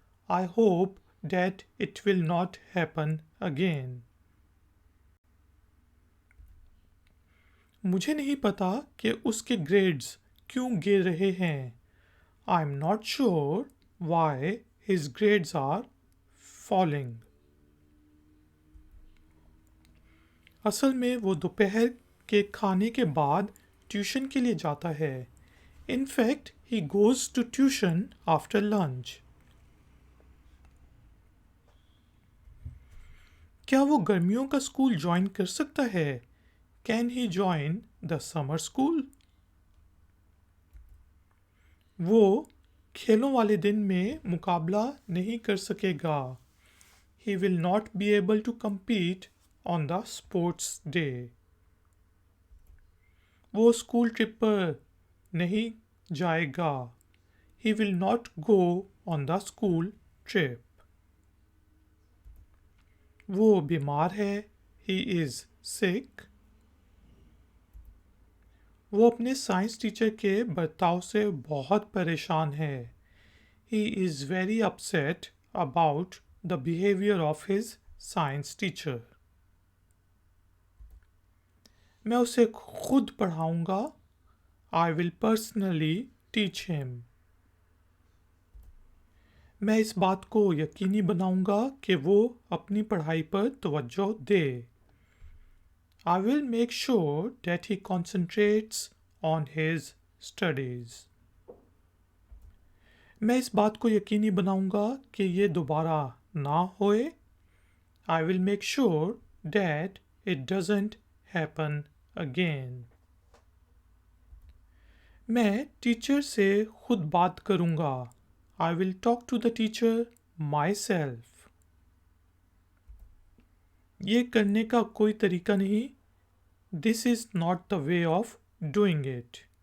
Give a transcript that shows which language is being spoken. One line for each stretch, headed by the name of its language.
English: I hope that it will not happen again.
Hindi: मुझे नहीं पता कि उसके ग्रेड्स क्यों गिर रहे हैं.
English: I am not sure why his grades are falling.
Hindi: असल में वो दोपहर के खाने के बाद ट्यूशन के लिए जाता है.
English: In fact, he goes to tuition after lunch.
Hindi: क्या वो गर्मियों का स्कूल ज्वाइन कर सकता है?
English: Can he join the summer school?
Hindi: वो खेलों वाले दिन में मुकाबला नहीं कर सकेगा.
English: He will not be able to compete on the sports day.
Hindi: वो स्कूल ट्रिप पर नहीं जाएगा.
English: He will not go on the school trip.
Hindi: वो बीमार है.
English: He is sick.
Hindi: वो अपने साइंस टीचर के बर्ताव से बहुत परेशान है.
English: He is very upset about the behavior of his science teacher.
Hindi: मैं उसे खुद पढ़ाऊंगा.
English: I will personally teach him.
Hindi: मैं इस बात को यकीनी बनाऊंगा कि वो अपनी पढ़ाई पर तवज्जो दे.
English: I will make sure that he concentrates on his studies.
Hindi: मैं इस बात को यकीनी बनाऊंगा कि ये दोबारा ना होए.
English: I will make sure that it doesn't happen again.
Hindi: मैं टीचर से खुद बात करूंगा।
English: I will talk to the teacher myself.
Hindi: ये करने का कोई तरीका नहीं।
English: This is not the way of doing it.